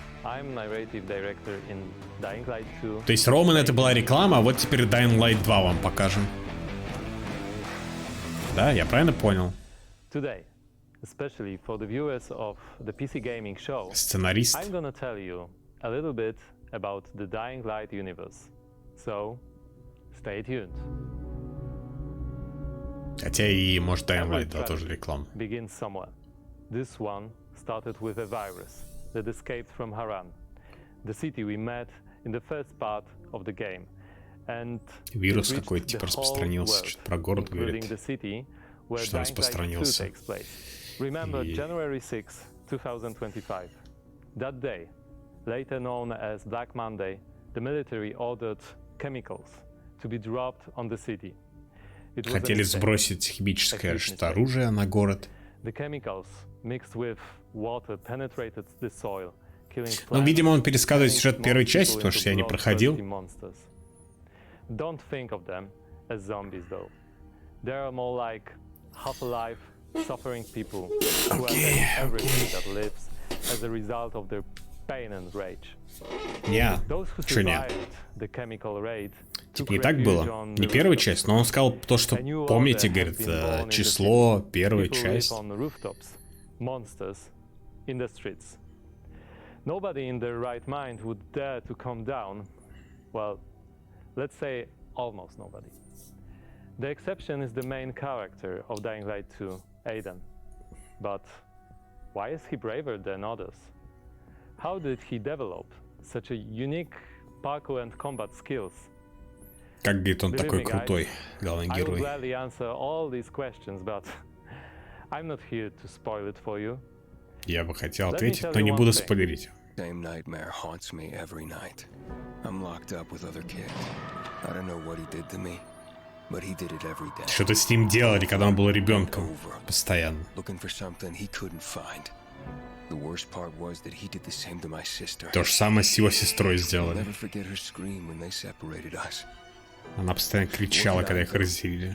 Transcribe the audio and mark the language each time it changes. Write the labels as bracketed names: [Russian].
[English] I'm narrative director in Dying Light 2. [Russian] То есть роумен это была реклама, а вот теперь Dying Light 2 вам покажем. Да, я правильно понял? [English] Today, especially for the viewers of the PC gaming show, [Russian] Сценарист. [English] I'm gonna tell you a little bit about the Dying Light universe. So, stay tuned. [Russian] Хотя и, может, Dying Light 2 тоже реклама. [English] Begins somewhere. This one started with a virus that escaped from Haran, the city we met in the first part of the game. And [Russian] вирус какой-то типа распространился, что-то про город говорит, что распространился. [English] Remember January 6, 2025. That day, later known as Black Monday, the military ordered chemicals to be dropped on the city. [Russian] Хотели сбросить химическое что-то оружие на город. [English] The chemicals mixed with water penetrated the soil, killing plants. [Russian] Ну, видимо, он пересказывает сюжет первой части, потому что я не проходил. [English] Don't think of them as zombies, though. They are more like half-alive, suffering people who have everything that lives as a result of their pain and rage. Those who survived the chemical raid. [Russian] Типа не так было. Не первая часть, но он сказал то, что помните, говорит, число, первая часть. [English] Monsters in the streets. Nobody in their right mind would dare to come down. Well, let's say almost nobody. The exception is the main character of Dying Light 2, Aiden. But why is he braver than others? How did he develop such a unique parkour and combat skills? [Russian] Как, говорит, он такой крутой, главный герой. [English] I will gladly answer all these questions, but I'm not here to spoil it for you. [Russian] Я бы хотел ответить, но не буду спойлерить. [English] Same nightmare haunts me every night. I'm locked up with other kids. I don't know what he did to me, but he did it every day. [Russian] Что-то с ним делали, когда он был ребенком, постоянно. [English] Looking for something he couldn't find. The worst part was that he did the same to my sister. [Russian] То же самое с его сестрой сделали. [English] I'll never forget her scream when they separated us. [Russian] Она постоянно кричала, когда их разделили.